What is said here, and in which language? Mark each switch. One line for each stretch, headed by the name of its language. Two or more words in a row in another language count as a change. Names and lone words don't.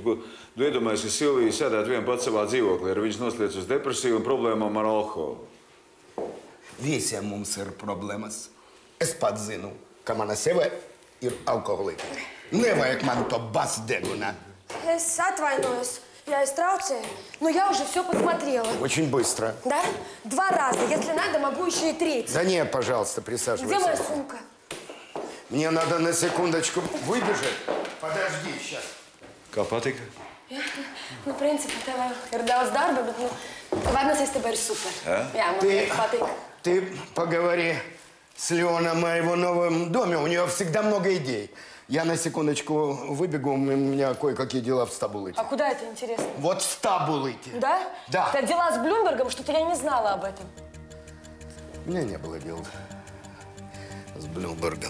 Latvian: Tu iedomājies, ka Silvija sēdētu vien pats savā dzīvoklī, ar viņas nosliec uz depresiju un problēmām ar alkoholu. Visiem mums ir problēmas. Es pats zinu, ka mana sieva ir alkoholika. Nevajag man to basdeguna. Es atvainojos.
Russian: Я трaucēju. Но я уже все посмотрела. Очень быстро. Да? 2 раза. Если надо, могу еще и 3. Да нет, пожалуйста, присаживайся. Где моя сумка? Мне надо на секундочку выбежать. Подожди, сейчас.
Latvian: Kā patika? Nu, principā, tev ir daudz darba, bet, vadnos, es tev ir super. Jā, man patīk.
Russian: Ты поговори с Леоном о его новом доме. У нее всегда много идей. Я на секундочку выбегу, у меня кое-какие дела в Стабулыте. А куда это, интересно? Вот в Стабулыте. Да? Да. Это дела с Блумбергом, что-то я не знала об этом. У меня не было дел с Блумбергом.